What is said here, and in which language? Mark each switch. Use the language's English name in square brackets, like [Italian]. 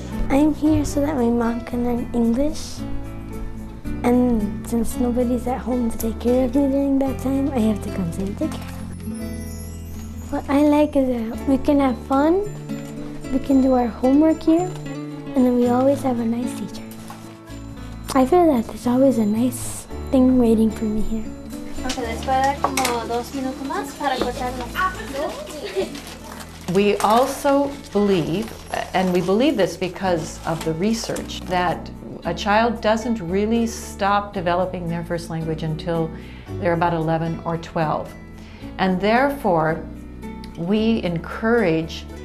[English] I'm here so that my mom can learn English, and since nobody's at home to take care of me during that time, I have to come to take care of them. What I like is that we can have fun, we can do our homework here, and then we always have a nice teacher. I feel that there's always a nice thing waiting for me here. [Spanish] Okay, les voy a dar como 2 minutos más para cortarlo. [English] We also believe, and we believe this because of the research, that a child doesn't really stop developing their first language until they're about 11 or 12. And therefore, we encourage